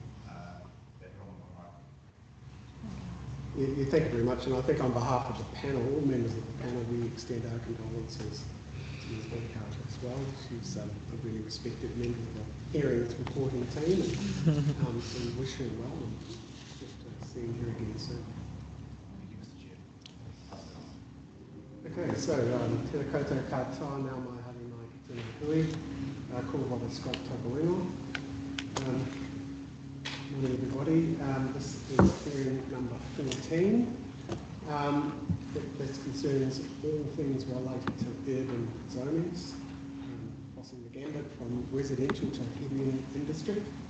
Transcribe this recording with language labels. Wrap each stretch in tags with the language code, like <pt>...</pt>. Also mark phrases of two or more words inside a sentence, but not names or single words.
<en>Thank you very much, and I think on behalf of the panel, all members of the panel, we extend our condolences to Ms. Burkhardt as well. She's a really respected member of the hearings reporting team, and so we wish her well and look to seeing her again soon. Okay, so</en> <mi>tēnā koutou katoa, nā mai haere mai ki tēnā hui, kua waka Scott Tabuino.</mi> <en>Morning everybody, this is hearing number 14. This concerns all things related to urban zonings, crossing the gambit from residential to heavy industry.</en>